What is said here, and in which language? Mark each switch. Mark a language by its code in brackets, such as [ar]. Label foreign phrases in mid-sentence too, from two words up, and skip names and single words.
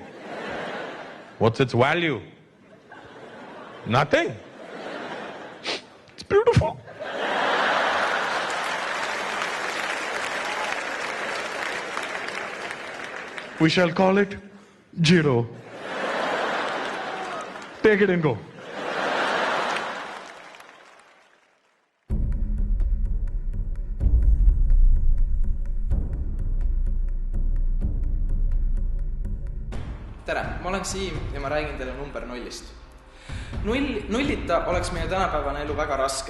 [en] What's its value? Nothing. It's beautiful. We shall call it 0. Take it and go. [et] Tere, ma olen Siim ja ma räägin teile number nullist. Nullita oleks meie tänapäevane elu väga raske.